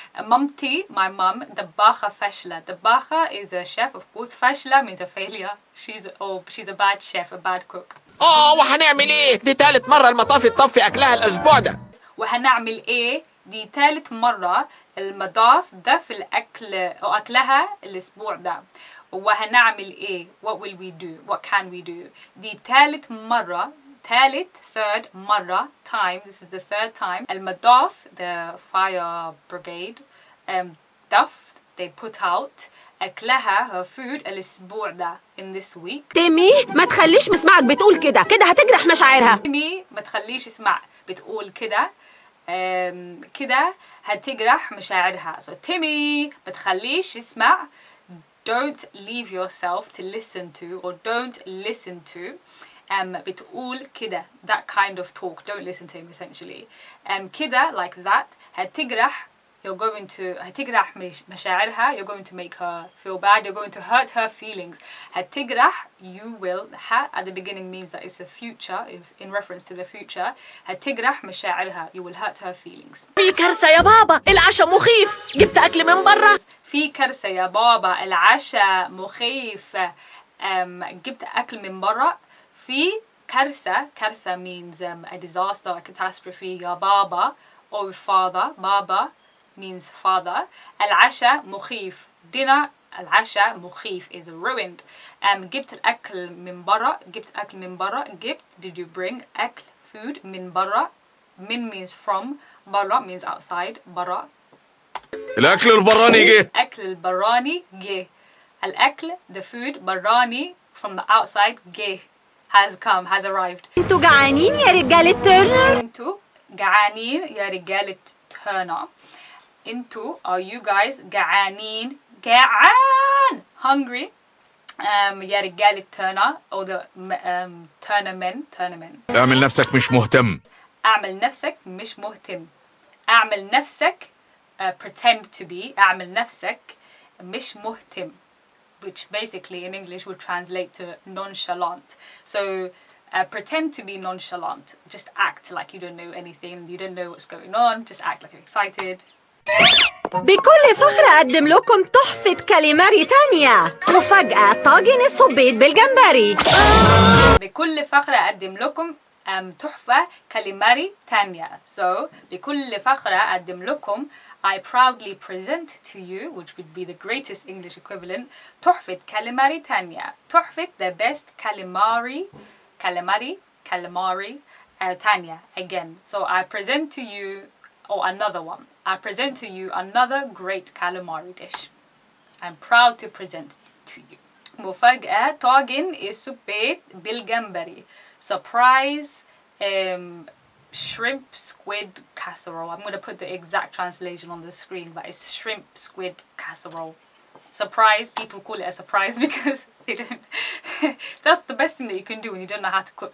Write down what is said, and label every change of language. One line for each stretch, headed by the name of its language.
English: Mumti, my mum,
Arabic: طباخة فاشلة.
English: طباخة is a chef, of course. فاشلة means a failure. She's a bad chef, a bad cook.
Arabic: وهنعمل ايه؟ دي تالت مرة المطافي تطفي اكلها الاسبوع ده. وهنعمل ايه؟ دي ثالث مرة المضاف ضف الأكل أو أكلها الأسبوع ده. وهنعمل إيه؟
English: What will we do? What can we do?
Arabic: دي ثالث مرة.
English: third مرة, time, this is the third time. المضاف, the fire brigade, ضف, they put out. أكلها, her food,
Arabic: الأسبوع ده,
English: in this week.
Arabic: تيمي، ما تخليش مسمعك بتقول كده هتجرح مشاعرها. تيمي، ما تخليش اسمع بتقول كده كده هتجرح مشاعرها.
English: So Timmy,
Arabic: ما تخليش اسمع.
English: Don't leave yourself to listen to, or don't listen to.
Arabic: بتقول كده,
English: that kind of talk. Don't listen to him essentially. كده, like that. هتجرح, you're going to
Arabic: هتجرح مشاعرها.
English: You're going to make her feel bad. You're going to hurt her feelings. هتجرح, you will. At the beginning means that it's a future, in reference to the future.
Arabic: هتجرح مشاعرها.
English: You will hurt her feelings.
Arabic: في كارثة يا بابا، العشاء مخيف. جبت أكل من برا. في كارثة يا بابا، العشاء مخيف. جبت أكل من برا. في كارثة.
English: كارثة means a disaster, a catastrophe. يا بابا, or father. بابا means father.
Arabic: العشاء مخيف.
English: Dinner,
Arabic: العشاء مخيف,
English: is ruined.
Arabic: جبت الأكل من برا. جبت أكل من برا.
English: جبت, did you bring أكل, food,
Arabic: من برا.
English: من means from. برا means outside.
Arabic: برا. الأكل البراني جه. أكل البراني جه.
English: الأكل, the food, براني, from the outside, جه, has come, has arrived.
Arabic: انتوا جعانين يا رجالة تيرنر؟ انتوا جعانين يا رجالة تيرنر.
English: انتوا, are you guys جعانين؟ جعان, hungry.
Arabic: يا رجالة تيرنر,
English: or the Turner men.
Arabic: اعمل نفسك مش مهتم. اعمل نفسك مش مهتم.
English: اعمل نفسك, pretend to be.
Arabic: اعمل نفسك مش مهتم,
English: which basically in English would translate to nonchalant. So pretend to be nonchalant. Just act like you don't know anything. You don't know what's going on. Just act like you're excited.
Arabic: بكل فخر أقدم لكم تحفة كاليماري تانية. مفاجأة، طاجن الصبيط بالجمبري. بكل فخر أقدم لكم تحفة كاليماري تانية.
English: So
Arabic: بكل فخر أقدم لكم,
English: I proudly present to you, which would be the greatest English equivalent,
Arabic: تحفة كاليماري تانية.
English: تحفة, the best calamari تانية, again. So I present to you, or another one. I present to you another great calamari dish. I'm proud to present to you.
Arabic: مفاجأة, طاجن الصبيط بالجمبري.
English: Surprise, shrimp squid casserole. I'm going to put the exact translation on the screen, but it's shrimp squid casserole. Surprise, people call it a surprise because they don't. That's the best thing that you can do when you don't know how to cook.